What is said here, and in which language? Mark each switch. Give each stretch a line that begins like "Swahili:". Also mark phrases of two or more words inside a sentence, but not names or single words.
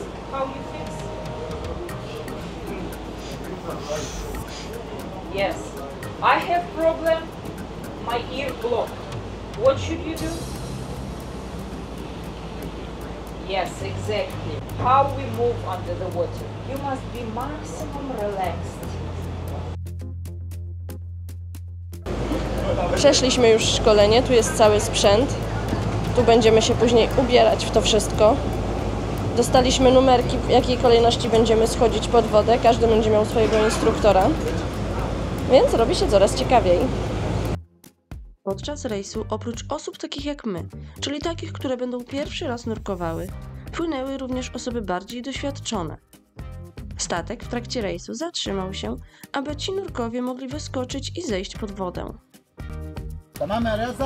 English: How you fix? Yes. I have problem, my ear blocked. What should you do? Yes, exactly. How we move under the water? You must be maximum relaxed.
Polish: Przeszliśmy już szkolenie, tu jest cały sprzęt. Tu będziemy się później ubierać w to wszystko. Dostaliśmy numerki, w jakiej kolejności będziemy schodzić pod wodę. Każdy będzie miał swojego instruktora. Więc robi się coraz ciekawiej. Podczas rejsu, oprócz osób takich jak my, czyli takich, które będą pierwszy raz nurkowały, płynęły również osoby bardziej doświadczone. Statek w trakcie rejsu zatrzymał się, aby ci nurkowie mogli wyskoczyć i zejść pod wodę.
Arabic: تمام يا رياسة؟